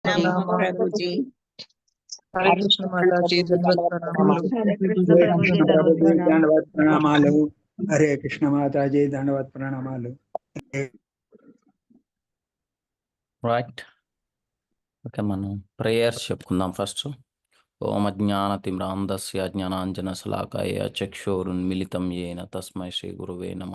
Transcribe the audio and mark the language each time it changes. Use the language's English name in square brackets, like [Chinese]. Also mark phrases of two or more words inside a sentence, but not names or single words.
[Hindi] प्रणाम प्रभु जी। हरे कृष्ण माता जी, दंडवत प्रणाम। हरे कृष्ण जय प्रभु जी, कृष्ण प्रभु दंडवत जी प्रणाम। [Telugu] दंडवत ప్రణామాలు. హరే కృష్ణ మాతాజీ దండవత్ ప్రణామాలు. రైట్. ఓకే, మనం ప్రేయర్స్ చెప్పుకుందాం ఫస్ట్. [Sanskrit] ॐ अज्ञानतिम्रान्धस्य ज्ञानाञ्जनशलाकाय चक्षुरुन्मिलितं येन तस्मै श्री गुरवे नमः.